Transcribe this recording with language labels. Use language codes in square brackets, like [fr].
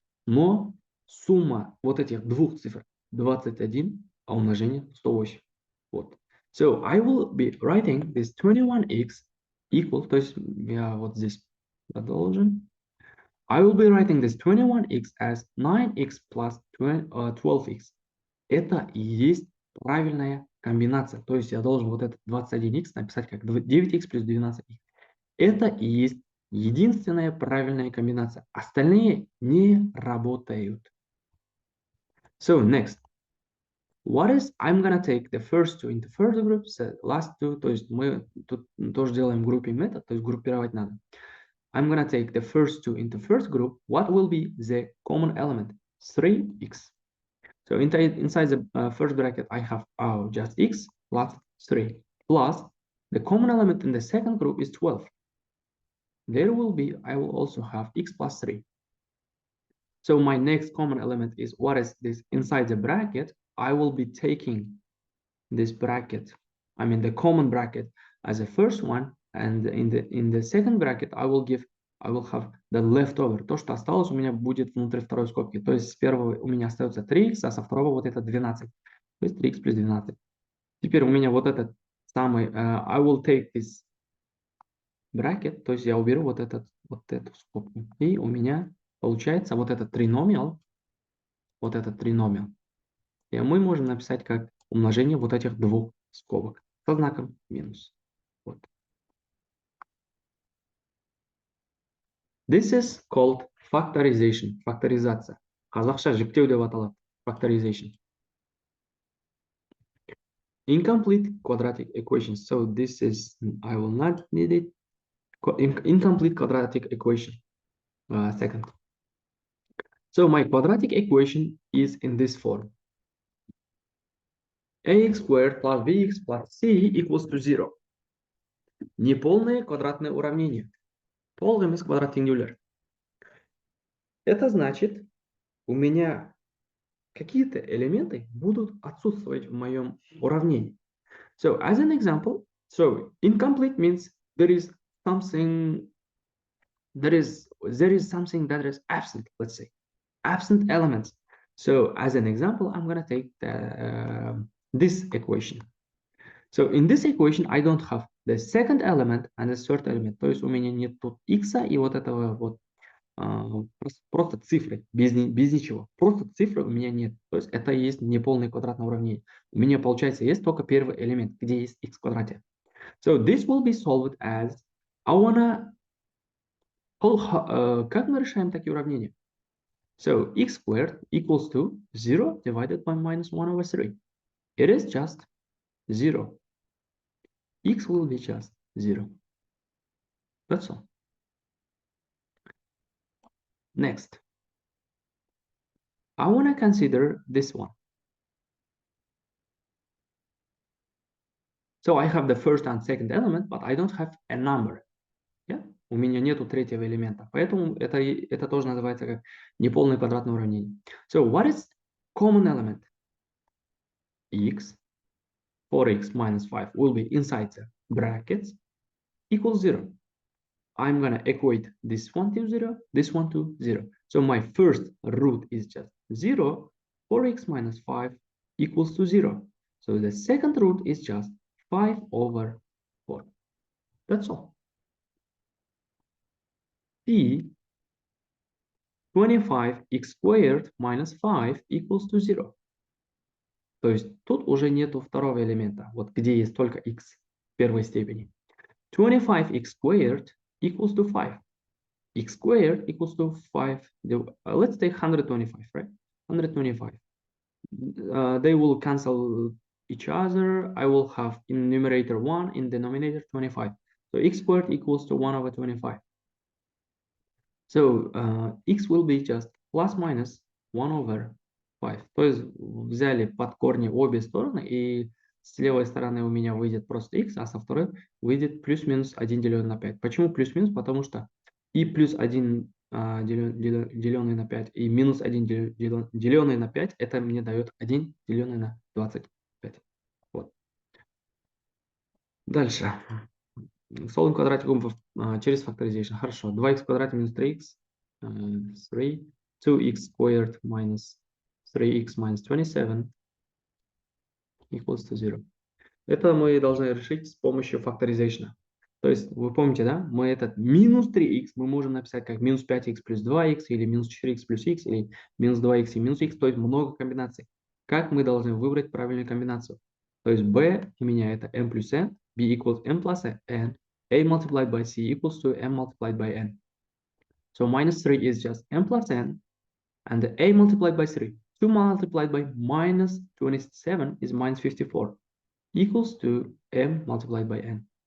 [ru] Но сумма вот этих двух цифр 21, а умножение 108. Вот. [en] So I will be writing this 21x equal, [ru] то есть я вот здесь продолжим. [en] I will be writing this 21x as 9x plus 12x. [ru] Это и есть правильная комбинация. То есть я должен вот этот 21х написать как 9х плюс 12х. Это и есть единственная правильная комбинация. Остальные не работают. [en] So next. What is, I'm gonna take the first two into first group, so last two, [ru] то есть мы тут тоже делаем grouping метод, то есть группировать надо. [en] I'm gonna take the first two into first group. What will be the common element? 3x. So inside the first bracket, I have just x plus 3 plus the common element in the second group is 12. There will be, I will also have x plus 3. So my next common element is what is this inside the bracket? I will be taking this bracket, I mean the common bracket as the first one, and in the second bracket I will have the leftover. [ru] То, что осталось у меня будет внутри второй скобки. То есть с первого у меня остается 3х, а со второго вот это 12. То есть 3х плюс 12. Теперь у меня вот этот самый, [en] I will take this bracket, [ru] то есть я уберу вот эту скобку. И у меня получается вот этот trinomial, и мы можем написать как умножение вот этих двух скобок со знаком минус. Вот. [en] This is called factorization. [ru] Факторизация. [kk] Қазақша жіктеу деп аталады. [en] Factorization. Incomplete quadratic equation. So this is, I will not need it. Incomplete quadratic equation. Second. So my quadratic equation is in this form. ax squared plus bx plus c equals to 0. [ru] Неполное квадратное уравнение. Полный из квадрат singular. Это значит, у меня какие-то элементы будут отсутствовать в моем уравнении. [en] So as an example, so incomplete means there is something that is absent, let's say, absent elements. So as an example, I'm going to take this equation. So in this equation, I don't have the second element and the third element. [ru] То есть у меня нет тут x и вот этого вот просто цифры, без ничего. Просто цифры у меня нет. То есть это и есть неполное квадратное уравнение. У меня, получается, есть только первый элемент, где есть x в квадрате. [en] So this will be solved as I wanna [ru] Как мы решаем такие уравнения? [en] So x squared equals to 0 divided by minus 1 over 3. It is just 0. X will be just 0. That's all. Next, I want to consider this one. So I have the first and second element, but I don't have a number. Yeah? [ru] У меня нету третьего элемента. Поэтому это тоже называется как неполное квадратное уравнение. [en] So what is common element? X, 4x minus 5 will be inside the brackets equals 0. I'm going to equate this one to 0, this one to 0. So my first root is just 0. 4x minus 5 equals to 0. So the second root is just 5 over 4. That's all. P 25x squared minus 5 equals to 0. [ru] То есть тут уже нету второго элемента, вот где есть только x в первой степени. [en] 25x squared equals to 5. X squared equals to 5. Let's take 125, right? 125. They will cancel each other. I will have in numerator 1, in denominator 25. So x squared equals to 1 over 25. So x will be just plus minus 1 over 5. [ru] То есть взяли под корни обе стороны, и с левой стороны у меня выйдет просто x, а со второй выйдет плюс-минус 1 деленный на 5. Почему плюс-минус? Потому что и плюс 1 деленный на 5, и минус 1 деленный на 5, это мне дает 1 деленный на 25. Вот. Дальше. Solving квадратиком через factorization. Хорошо. 2х в квадрате минус 3х. 3. [en] 2x squared minus 3x minus 27 equals to 0. [ru] Это мы должны решить с помощью factorization. То есть, вы помните, да? Мы этот минус 3х мы можем написать как минус 5х плюс 2х, или минус 4х плюс х, или минус 2х и минус х. То есть, много комбинаций. Как мы должны выбрать правильную комбинацию? То есть, b у меня это m плюс n, [en] b equals m plus n, a multiplied by c equals to m multiplied by n. So minus 3 is just m plus n, and the a multiplied by 3. 2 multiplied by minus 27 is minus 54, equals to m multiplied by n.